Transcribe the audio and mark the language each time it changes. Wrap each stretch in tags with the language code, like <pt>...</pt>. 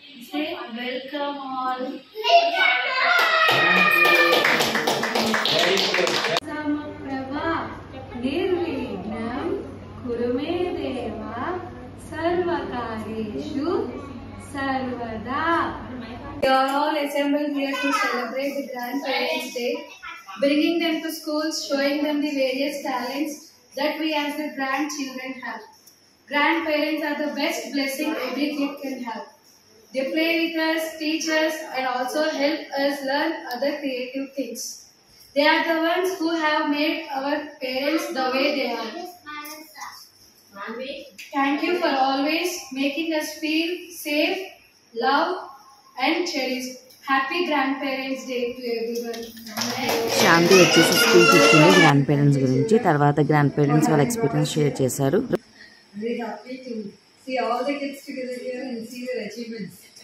<en>Say welcome all.</en> <sa>సమప్రభా నిర్విఘ్నం కురు మే దేవ సర్వకార్యేషు sarvada.</sa> <en>We are all assembled here to celebrate the Grandparents' Day, bringing them to schools, showing them the various talents that we as the grandchildren have. Grandparents are the best blessing every kid can have. They play with us, teach us, and also help us learn other creative things. They are the ones who have made our parents the way they are. Thank you for always making us feel safe, love and cherished. Happy Grandparents Day to everyone.</en> <te>శాంతి వచ్చేసి speech ఇచ్చింది grand parents గురించి. తర్వాత grand parents వాళ్ళ experience share చేశారు.</te> <en>Very happy to see all the kids together here and see their achievements.</en>